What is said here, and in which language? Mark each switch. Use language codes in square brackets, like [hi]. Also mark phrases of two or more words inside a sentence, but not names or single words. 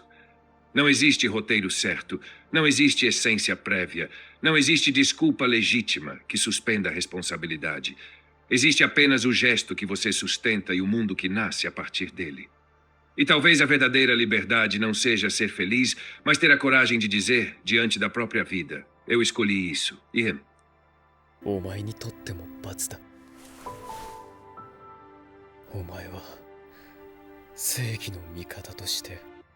[pt] Não existe roteiro certo, não existe essência prévia, não existe desculpa legítima que suspenda a responsabilidade. Existe apenas o gesto que você sustenta e o mundo que nasce a partir dele. E talvez a verdadeira liberdade não seja ser feliz, mas ter a coragem de dizer, diante da própria vida: eu escolhi isso. E [ja] お前にとっても罰だ。お前は正義の味方として